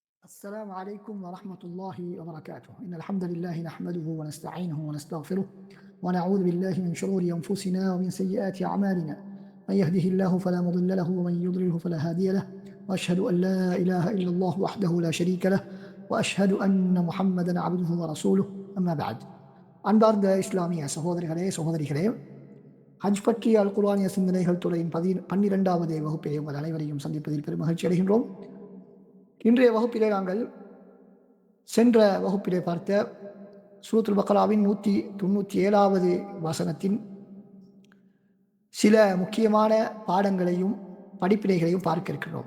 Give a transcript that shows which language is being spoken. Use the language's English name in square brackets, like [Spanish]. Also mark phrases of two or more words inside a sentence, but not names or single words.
[Arabic] السلام عليكم ورحمة الله وبركاته. إن الحمد لله نحمده ونستعينه ونستغفره ونعوذ بالله من شرور أنفسنا ومن سيئات أعمالنا. من يهده الله فلا مضل له ومن يضلله فلا هادي له، وأشهد أن لا إله إلا الله وحده لا شريك له، وأشهد أن محمدا عبده ورسوله. أما بعد. [Tamil] அன்பார்ந்த இஸ்லாமிய சகோதரர்களே சகோதரிகளே, ஹஜ் பற்றிய அல் குர்ஆனிய சிந்தனைகள் துறையின் 12வது வகுப்பிலே உங்கள் அனைவரையும் சந்திப்பதில் பெரும் மகிழ்ச்சி அடைகின்றோம். இன்றைய வகுப்பிலே நாங்கள் சென்ற வகுப்பிலே பார்த்த சூரத்துல் பக்ராவின் 197வது வசனத்தின் சில முக்கியமான பாடங்களையும் படிப்பினைகளையும் பார்க்க இருக்கிறோம்.